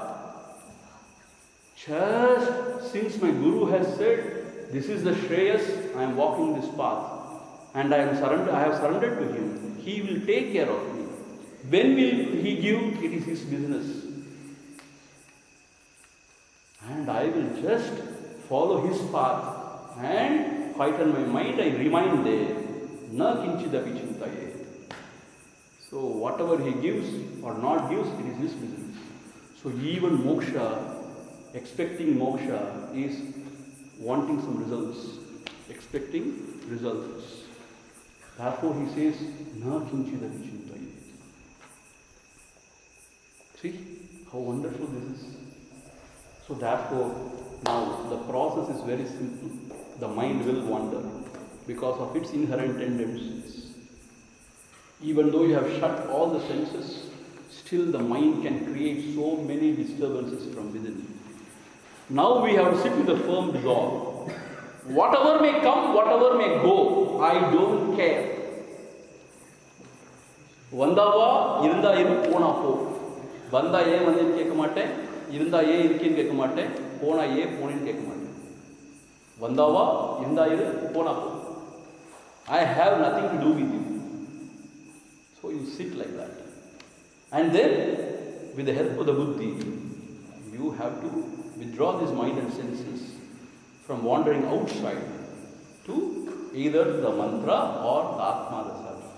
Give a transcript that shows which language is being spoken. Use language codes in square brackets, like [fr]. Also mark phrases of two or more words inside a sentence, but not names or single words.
[en] Just since my Guru has said, this is the Shreyas, I am walking this path and I have surrendered to him. He will take care of me. When will he give? It is his business. And I will just follow his path and quieten my mind. I remain there. [sa] Na kinchidapi chintaye. [en] So whatever he gives or not gives, it is his business. So even moksha, expecting moksha is wanting some results. Expecting results. Therefore he says, [sa] na kinchidapi chintaye. [en] See how wonderful this is. So therefore, now the process is very simple. The mind will wander because of its inherent tendencies. Even though you have shut all the senses, still the mind can create so many disturbances from within. Now we have to sit with a firm resolve. Whatever may come, whatever may go, I don't care. [ta] வந்தவா இருந்தா இரு போனா போ. வந்தா ஏன் வந்து கேக்க மாட்டேன். இருந்தா ஏன் இருக்கேன்னு கேட்க மாட்டேன், போனா ஏன் போனேன்னு கேட்க மாட்டேன். வந்தாவா இருந்தா இரு, போனா போ. [en] I have nothing to do with you. So you sit like that. And then with the help of the buddhi, you have to withdraw this mind and senses from wandering outside to either the mantra or the Atma, the self.